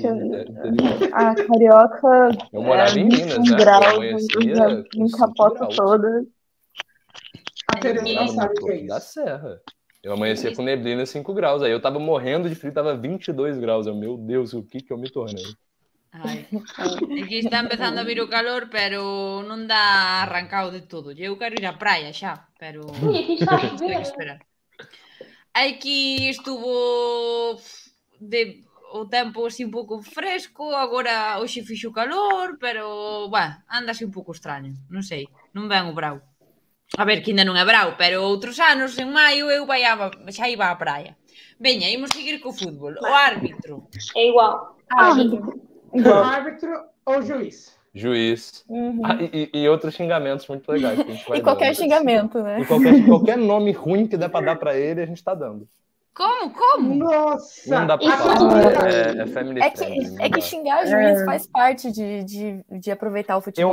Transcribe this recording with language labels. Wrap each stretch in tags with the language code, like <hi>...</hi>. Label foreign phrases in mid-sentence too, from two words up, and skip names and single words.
<pt>A carioca Eu morava em 21 Minas, né? graus, Eu amanhecia com me 5 capota graus. toda. A Tereza Eu não tava sabe no o que é topo da isso. serra. Eu amanhecia com neblina 5 graus, aí eu tava morrendo de frio, tava 22 graus. Meu Deus, o que eu me tornei? Ai.</pt> <gl>Aquí está empezando a vir o calor, pero non dá arrancado de todo. Eu quero ir á praia xa, pero</gl> <pt>Ui, aqui está a</pt> <gl>temos que</gl> <pt>chover.</pt> <gl>esperar. Aquí estuvo o tempo así un pouco fresco, agora hoxe fixo calor, pero, anda así un pouco extraño, non sei, non ven o brao. A ver, que ainda non é brao, pero outros anos, en maio, eu xa iba á praia. Veña, imos seguir co fútbol. O árbitro.</gl> <pt>É igual. Árbitro ou juiz? Juiz. Uhum. E outros xingamentos muito legais que a gente vai E qualquer dando. xingamento, né? E qualquer nome ruim que der pra dar pra ele, a gente tá dando. Como? Nossa! Não dá pra Isso falar. É family É friendly. que, xingar juiz faz parte de aproveitar o futebol.</pt>